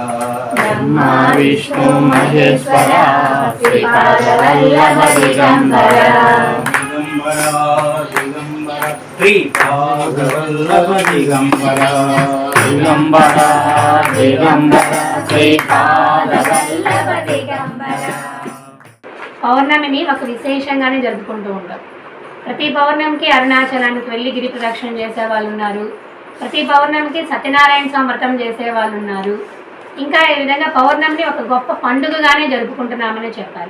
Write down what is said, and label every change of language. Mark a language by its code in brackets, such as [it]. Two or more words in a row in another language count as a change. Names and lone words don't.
[mr] ब्रह्मा विष्णु महेश्वरा श्रीपादवल्लभ दिगंबरा दिगंबरा दिगंबरा श्रीपादवल्लभ दिगंबरा दिगंबरा दिगंबरा श्रीपादवल्लभ दिगंबरा [te] పౌర్ణమిని ఒక విశేషంగానే జరుపుకుంటూ ఉంటాం. ప్రతి పౌర్ణమికి అరుణాచలానికి వెళ్ళి గిరి ప్రదక్షిణ చేసే వాళ్ళు ఉన్నారు. ప్రతి పౌర్ణమికి సత్యనారాయణ స్వామి వ్రతం చేసే వాళ్ళు ఉన్నారు. ఇంకా ఈ విధంగా పౌర్ణమిని ఒక గొప్ప పండుగగానే జరుపుకుంటున్నామని చెప్పాలి.